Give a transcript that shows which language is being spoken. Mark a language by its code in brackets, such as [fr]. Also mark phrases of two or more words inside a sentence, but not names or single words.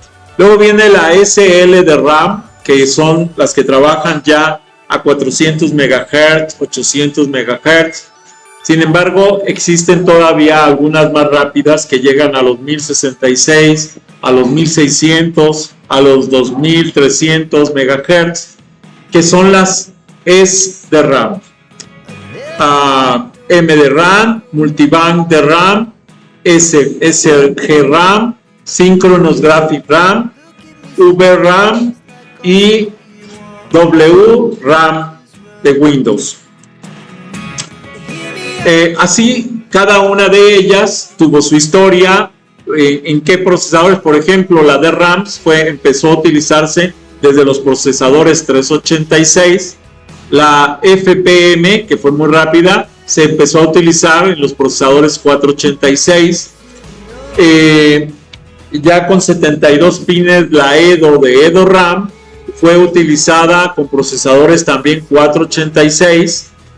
[es] Luego viene la SLDRAM, que son las que trabajan ya a 400 MHz, 800 MHz. Sin embargo, existen todavía algunas más rápidas que llegan a los 1066, a los 1600, a los 2300 MHz, que son las SDRAM. MDRAM, Multibank DRAM, SGRAM, Synchronous Graphic RAM, VRAM y WRAM de Windows. Así, cada una de ellas tuvo su historia, en qué procesadores. Por ejemplo, la DRAM empezó a utilizarse desde los procesadores 386, la FPM, que fue muy rápida, se empezó a utilizar en los procesadores 486, ya con 72 pines la EDO de EDORAM fue utilizada con procesadores también 486.